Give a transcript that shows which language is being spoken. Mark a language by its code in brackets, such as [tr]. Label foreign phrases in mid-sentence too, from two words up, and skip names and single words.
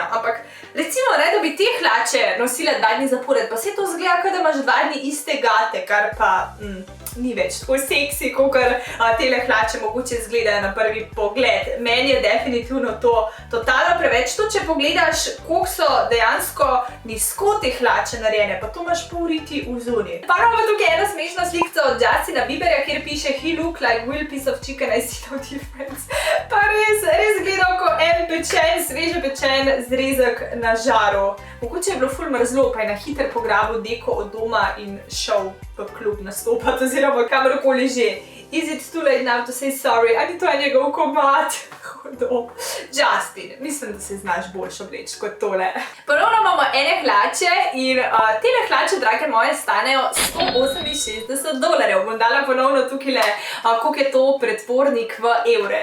[sl] Ampak recimo, ne, da bi te hlače nosila 2 dni zapored, pa se to zgleda, kot da imaš 2 dni iste gate, kar pa ni več tako seksi, kakor tele hlače mogoče izgledajo na prvi pogled. Meni je definitivno to totalno preveč. To, če pogledaš, koliko so dejansko nizko te hlače narejene, pa to imaš pol riti v zuni. Pa imamo tukaj eno smešno slikco od Justina Bieberja, kjer piše [en] "He look like will piece of chicken, I see no difference." [sl] Pa res gledal kot en pečen, sveže pečen zrezek na žaru. Mogoče je bilo ful mrzlo, pa je na hiter pograbil deko od doma in šel v klub nastopati, oziroma kamorkoli že. [en] Is it too late now to say sorry? [sl] Ali to je njegov komad? Hudo. Justin, mislim, da se znaš boljš obleči kot tole. Ponovno imamo ene hlače in tele hlače, drage moje, stanejo $168. Bom dala ponovno tukaj, koliko je to pretvornik v evre.